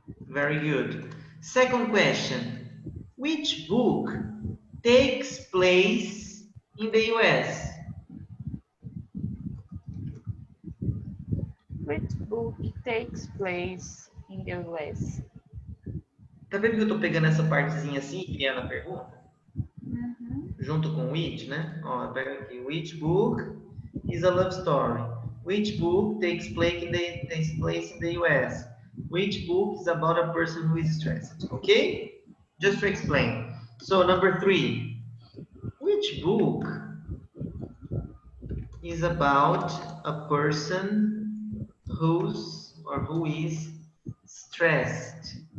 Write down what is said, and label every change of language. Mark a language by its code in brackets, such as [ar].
[en] Very good. Second question. Which book takes place in the US? Which book takes place in the US? [pt] Tá vendo que eu tô pegando essa partezinha assim, criando a pergunta? Uhum. Junto com which, né? Ó, eu pego aqui. [en] Which book is a love story? Which book takes place in the US? Which book is about a person who is stressed? Okay? Just to explain. So, number 3. Which book is about a person who is stressed?